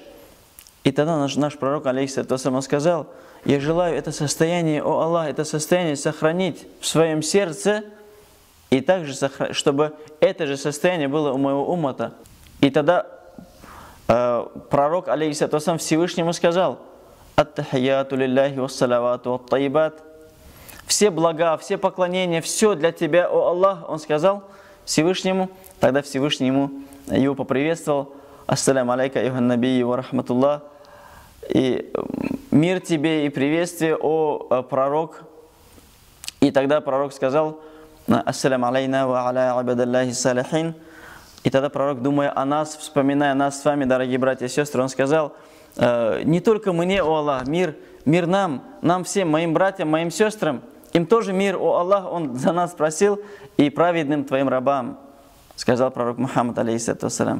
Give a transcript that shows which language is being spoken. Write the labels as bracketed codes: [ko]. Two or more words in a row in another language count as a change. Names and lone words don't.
[ru] И тогда наш пророк, [ar] عليه الصلاة والسلام, [ru] он сказал: «Я желаю это состояние, о Аллах, это состояние сохранить в своем сердце, и также, чтобы это же состояние было у моего уммата». И тогда пророк, [ar] عليه الصلاة والسلام, [ru] Всевышнему сказал: [ar] «التحيات لله والصلوات والطيبات». [ru] Все блага, все поклонения, все для тебя, о Аллах, он сказал Всевышнему. Тогда Всевышний его поприветствовал: [ar] «السلام عليك أيها النبي ورحمة الله». [ru] И мир тебе и приветствие, о пророк. И тогда пророк сказал: [ar] «السلام علينا وعلى عباد الله الصالحين». [ru] И тогда пророк, думая о нас, вспоминая нас с вами, дорогие братья и сестры, он сказал: «Не только мне, о Аллах, мир нам всем, моим братьям, моим сестрам, им тоже мир, о Аллах, он за нас просил, и праведным твоим рабам», сказал пророк Мухаммад, [ar] عليه الصلاة والسلام.